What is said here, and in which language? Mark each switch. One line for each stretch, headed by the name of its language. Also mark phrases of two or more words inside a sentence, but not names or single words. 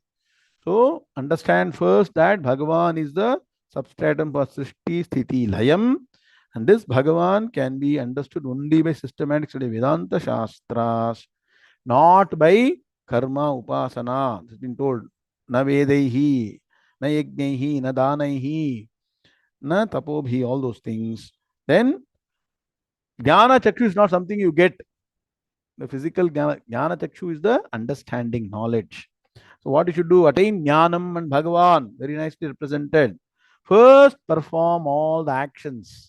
English: So, understand first that Bhagavan is the substratum for
Sanskrit: Srishti, Sthiti, Layam.
English: And this Bhagavan can be understood only by systematic study of
Sanskrit: Vedanta Shastras,
English: not by
Sanskrit: karma upasana.
English: It's been told.
Sanskrit: Na vedaihi, na yajnaihi, na danaihi, na tapobhi,
English: all those things. Then
Sanskrit: Jnana Chakshu
English: is not something you get. The physical
Sanskrit: Jnana Chakshu
English: is the understanding, knowledge. So what you should do? Attain Jnanam and Bhagavan. Very nicely represented. First, perform all the actions.